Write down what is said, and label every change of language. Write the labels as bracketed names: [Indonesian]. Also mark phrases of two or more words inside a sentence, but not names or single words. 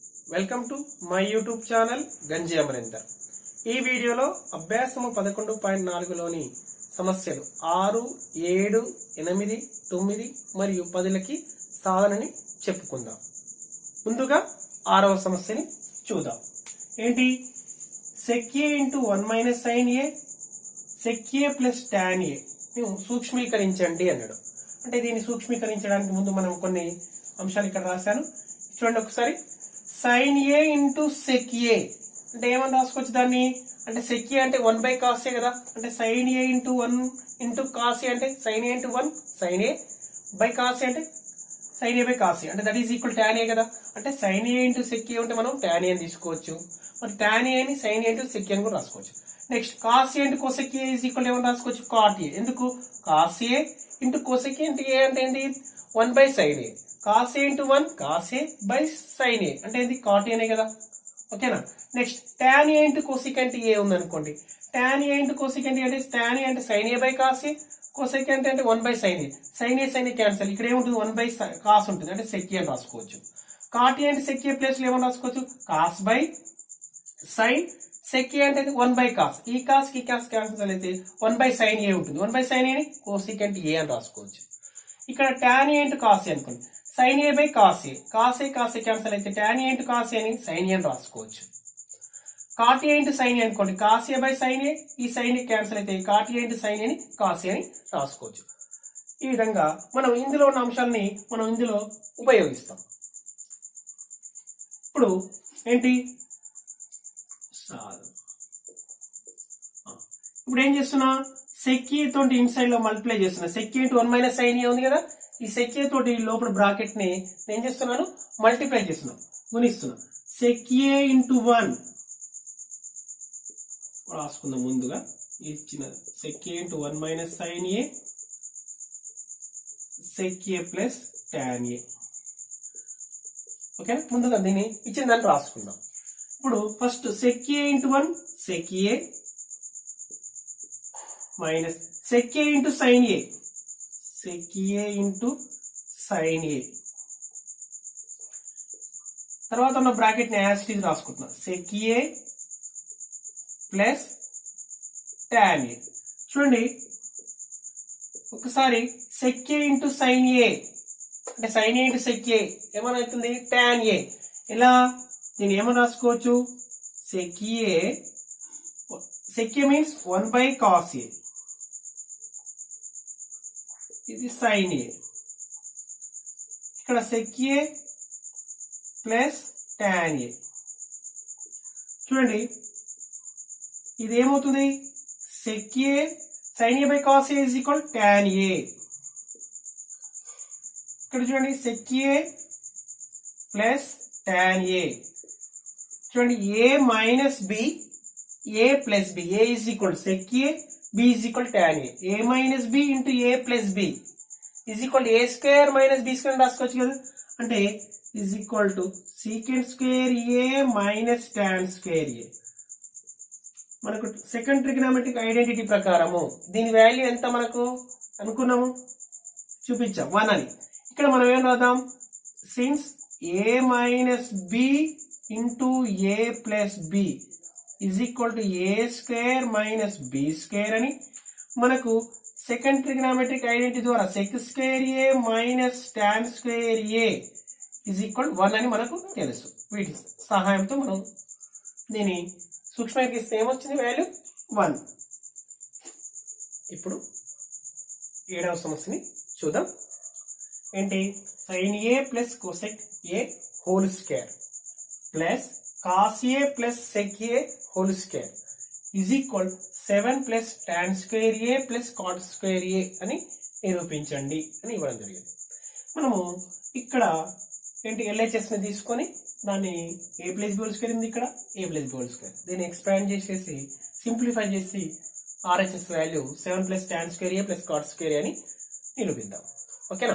[English] welcome to my YouTube channel [Telugu] గంజి అమరేందర్. ఈ వీడియోలో అభ్యాసము 11.4లోని సమస్యలు 6, 7, 8, 9 మరియు 10లకి సాధనని చెప్పుకుందాం. ముందుగా 6వ సమస్యని చూద్దాం. ఏంటి? [English] sec a into 1 minus sin a sec a plus tan a [Telugu] సూక్ష్మీకరించండి అన్నాడు. అంటే దీన్ని సూక్ష్మీకరించడానికి ముందు మనం కొన్ని అంశాలు ఇక్కడ రాశాను, చూడండి ఒకసారి. [English] sin a into sec a [Telugu] అంటే ఏమని రాసుకోవచ్చు దాన్ని? [English] అంటే sec a అంటే 1 by cos a కదా. అంటే sin a into 1 into cos a అంటే sin a into 1 sin a by cos a అంటే sin a by cos a అంటే that is equal tan a కదా. అంటే sin a into sec a [Telugu] ఉంటే మనం [English] tan a [Telugu] అని తీసుకోవచ్చు. మరి [English] tan a ని sin a into sec a [Telugu] అని కూడా రాసుకోవచ్చు. [English] నెక్స్ట్ cos a into cosec a is equal [Telugu] ఏమని రాసుకోవచ్చు? [English] cot a. ఎందుకు? cos a into cosec a into a [Telugu] అంటే ఏంటి? [English] 1 by sin a. cos a into 1 cos a by sin a [Telugu] అంటే ఏంటి? [English] cot a [Telugu] నే కదా. ఓకేనా? [English] నెక్స్ట్ tan a into cosec అంటే a [Telugu] ఉంది అనుకోండి. [English] tan a into cosec అంటే tan a అంటే sin a by cos a, cosec అంటే 1 by sin a. sin a క్యాన్సల్. [Telugu] ఇక్కడ ఏముంటుంది? [English] 1 by cos [Telugu] ఉంటుంది, అంటే [English] sec a [Telugu] అని రాసుకోవచ్చు. [English] cot a అంటే sec a ప్లేస్ [Telugu] లో ఏమని రాసుకోవచ్చు? [English] cos by sin. sec a అంటే 1 by cos. ఈ cos కి cos క్యాన్సల్ అయితే 1 by sin a ఉంటుంది. 1 by sin a ని cosec అంటే a [Telugu] అని రాసుకోవచ్చు. ఇక్కడ [English] tan a into cos a అనుకోండి. sin a by cos a. cos a క్యాన్సల్ అయితే tan a into cos a ని sin a [Telugu] అని రాసుకోవచ్చు. [English] cot a into sin a అనుకోండి. cos a by sin a, ఈ sin a క్యాన్సల్ అయితే cot a into sin a ని cos a [Telugu] అని రాసుకోవచ్చు. ఈ విధంగా మనం ఇందులో ఉన్న అంశాలని మనం ఇందులో ఉపయోగిస్తాం. ఇప్పుడు ఏంటి? ఇప్పుడు ఏం చేస్తున్నా? sec a తోటి ఇన్సైడ్ లో మల్టిప్లై చేస్తున్నా. [English] sec a into 1 minus sin a [Telugu] ఉంది కదా. ఈ sec a తోటి లోపల బ్రాకెట్ ని నేను చేస్తున్నాను మల్టిప్లై చేస్తున్నా, గుణిస్తున్నా. [English] sec a into 1 [Telugu] రాసుకుందాం ముందుగా. [English] ఇచ్చిన sec a into 1 minus sin a sec a plus tan a. [Telugu] ఓకే, ముందుగా దీన్ని ఇచ్చిన దాన్ని రాసుకుందాం. [English] ఇప్పుడు ఫస్ట్ sec a into 1 sec a minus sec a into sin a sec a into sin a. [Telugu] తర్వాత ఉన్న బ్రాకెట్ ని [English] as it is [Telugu] రాసుకుంటున్నా. [English] sec a ప్లస్ tan a. [Telugu] చూడండి ఒకసారి [English] sec a into sin a అంటే sin a into sec a ఏమవుతుంది? tan a. [Telugu] ఇలా దీన్ని ఏమని రాసుకోవచ్చు? [English] sec a మీన్స్ 1 by cos a, ఇది sin a. ఇక్కడ sec a ప్లస్ tan a. [Telugu] చూడండి ఇది ఏమవుతుంది? [English] sec a sin a by cos a is equal tan a. [Telugu] ఇక్కడ చూడండి [English] sec a ప్లస్ tan a. చూడండి a మైనస్ b a ప్లస్ b, a is equal sec a, b is equal tan a. a minus b into a plus b is equal a square minus b square [Telugu] రాసుకోవచ్చు కదా. [English] అంటే is equal to secant square a minus tan square a. [Telugu] మనకు [English] second trigonometric identity [Telugu] ప్రకారము దీని వాల్యూ ఎంత మనకు అనుకున్నాము? చూపించాం 1 అని. ఇక్కడ మనం ఏం రాద్దాం? [English] సిన్స్ a minus b into a plus b is equal to a square minus b square [Telugu] అని మనకు [English] second trigonometric identity ద్వారా sec square a minus tan square a is equal 1 [Telugu] అని మనకు తెలుసు. వీటి సహాయంతో మనం దీన్ని సూక్ష్మీకరిస్తే ఏమొచ్చింది? వాల్యూ 1. ఇప్పుడు 7వ సమస్యని చూద్దాం. [English] ఏంటి? sin a plus cosec a whole square plus cos a plus sec a whole square is equal 7 plus tan square a plus cot square a [Telugu] అని నిరూపించండి అని ఇవ్వడం జరిగింది. మనము ఇక్కడ ఏంటి? LHS ని తీసుకొని దాన్ని [English] a plus b whole square [Telugu] ఉంది, ఇక్కడ [English] a plus b whole square, [Telugu] దీన్ని ఎక్స్పాండ్ చేసేసి సింప్లిఫై చేసి [English] RHS value 7 plus tan square a plus cot square a [Telugu] అని నిరూపిద్దాం. ఓకేనా?